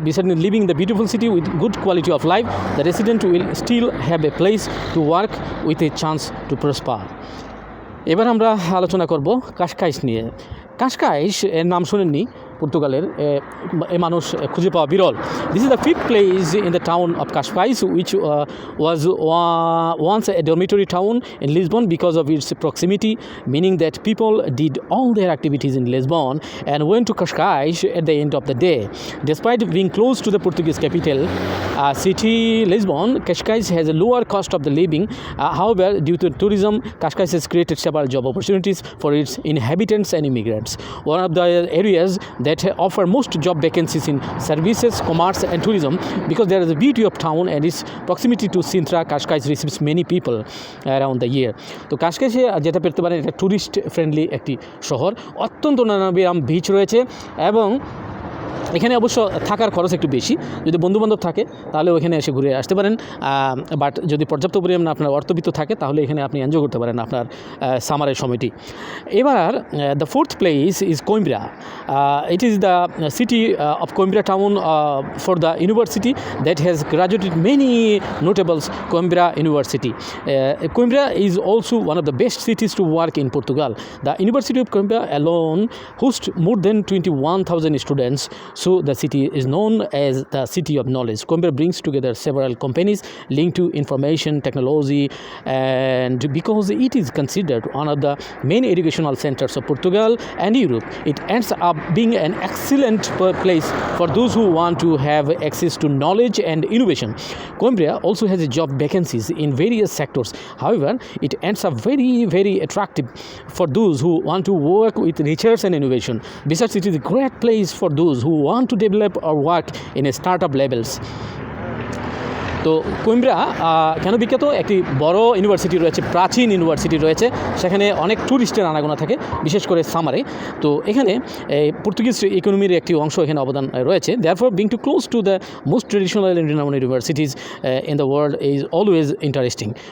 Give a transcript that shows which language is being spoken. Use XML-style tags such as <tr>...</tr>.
<en>Besides living in the beautiful city with good quality of life, the resident will still have a place to work with a chance to prosper.</en> <bn>এবার আমরা আলোচনা করব Cascais নিয়ে। Cascais এর নাম শুনেননি, পর্তুগালের এ মানুষ খুঁজে পাওয়া বিরল।</bn> <en>This is the fifth place in the town of Cascais, which was once a dormitory town in Lisbon because of its proximity, meaning that people did all their activities in Lisbon and went to Cascais at the end of the day. Despite being close to the Portuguese capital city, Lisbon, Cascais has a lower cost of the living. However, due to tourism, Cascais has created several job opportunities for its inhabitants and immigrants. One of the areas that offer most job vacancies in services, commerce and tourism, because there is a beauty of town and its proximity to Sintra. Cascais receives many people around the year.</en> <bn>তো কাশকাইসে যেটা পেতে পারেন, এটা tourist friendly একটি শহর, অত্যন্ত নানাবিরাম beach রয়েছে এবং এখানে অবশ্য থাকার খরচ একটু বেশি। যদি বন্ধুবান্ধব থাকে তাহলে ওখানে এসে ঘুরে আসতে পারেন, বাট যদি পর্যাপ্ত পরিমাণে আপনার অর্থবিত্ত থাকে তাহলে এখানে আপনি এনজয় করতে পারেন আপনার সামারের সময়টি।</bn> <en>এবার the fourth place is Coimbra. It is the city of Coimbra town for the university that has graduated many notables Coimbra university. Coimbra is also one of the best cities to work in Portugal. The University of Coimbra alone hosts more than 21,000 students, so the city is known as the city of knowledge. Coimbra brings together several companies linked to information technology, and because it is considered one of the main educational centers of Portugal and Europe, it ends up being an excellent place for those who want to have access to knowledge and innovation. Coimbra also has job vacancies in various sectors. However, it ends up very, very attractive for those who want to work with research and innovation. Besides, it is a great place for those who want to develop or work in a startup levels.</en> <bn>তো কোইম্ব্রা কেন বিখ্যাত? একটি বড় university রয়েছে, প্রাচীন university রয়েছে, সেখানে অনেক ট্যুরিস্টের আনাগোনা থাকে, বিশেষ করে সামারে। তো এখানে পর্তুগিজ ইকোনমির একটি অংশ এখানে অবদান রয়েছে।</bn> <en>Therefore being too close to the most traditional and renowned universities in the world is always interesting.</en>